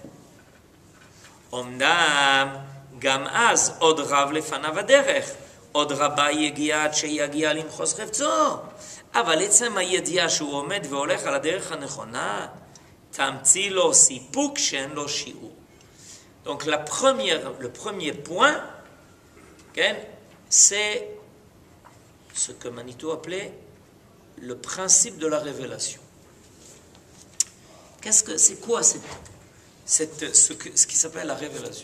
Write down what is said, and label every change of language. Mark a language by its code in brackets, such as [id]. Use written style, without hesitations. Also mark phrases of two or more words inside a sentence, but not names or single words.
[he] אמנם גם אז עוד רב לפניו הדרך, עוד רבה יגיע עד שיגיע למחוז חפצו, אבל עצם הידיעה שהוא עומד והולך על הדרך הנכונה, תמציא לו סיפוק שאין לו שיעור. [fr] Donc le premier point, c'est ce que Manitou appelait le principe de la révélation. C'est quoi ce qui s'appelle la révélation?